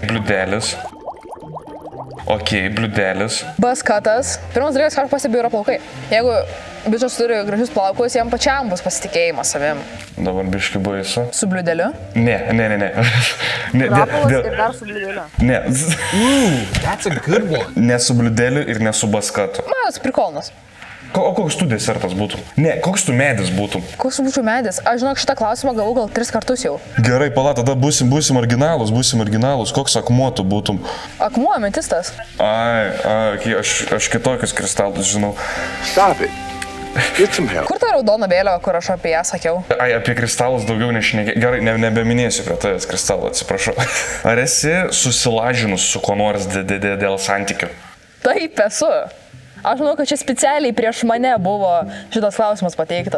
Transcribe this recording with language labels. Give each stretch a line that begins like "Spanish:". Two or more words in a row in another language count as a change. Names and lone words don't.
Lithuanian: Bliudelis. Ok, bliudelis. Baskatas. Pirmas dalykas, ką aš pastebėjau, yra plaukai. Jeigu bičias turi gražius plaukus, jam pačiam bus pasitikėjimas savim. Dabar biški baisu. Su bliudeliu? Ne. Rapolas ir dar su bliudeliu. Ne.
English: That's a good one.
Lithuanian: Ne su bliudeliu ir ne su baskatu. Manas prikolnas. O koks tu desertas būtum? Ne, koks tu medis būtum? Koks būčiau medis? Aš žinok, šitą klausimą gavau gal 3 kartus jau. Gerai, pala, tada būsim originalus. Koks akmuo tu būtum? Akmuo, ametistas. Okay, aš kitokius kristalus žinau.
English: Stop it. Get some help.
Lithuanian: Kur ta raudona vėliava, kur aš apie ją sakiau? Apie kristalus daugiau nešnekė. Gerai, nebeminėsiu prie tavęs kristalų, atsiprašau. Ar esi susilažinus su kuo nors dėl santykių? Taip esu. Aš manau, kad čia specialiai prieš mane buvo šitas klausimas pateiktas.